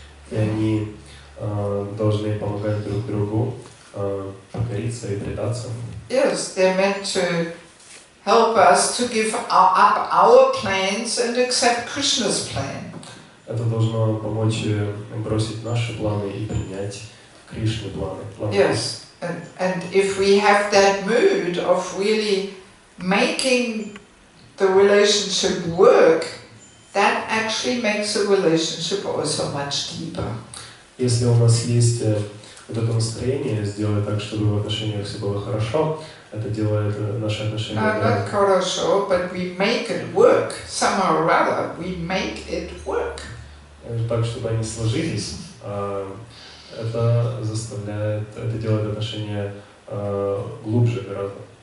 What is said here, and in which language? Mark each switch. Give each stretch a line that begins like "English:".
Russian: И они должны помогать друг другу покориться и предаться.
English: Yes, they're meant to help us to give up our plans and accept Krishna's plan.
Russian: Это должно помочь бросить наши планы и принять Кришны планы.
English: Yes, and if we have that mood of really making the relationship work, that actually makes the relationship also much deeper.
Russian: Если у нас есть вот это настроение сделать так, чтобы в отношениях все было хорошо, это делает наши отношения.
English: No, not хорошо, but we make it work somehow or other. We make it work.
Russian: Так, чтобы они сложились, это делает отношения глубже гораздо.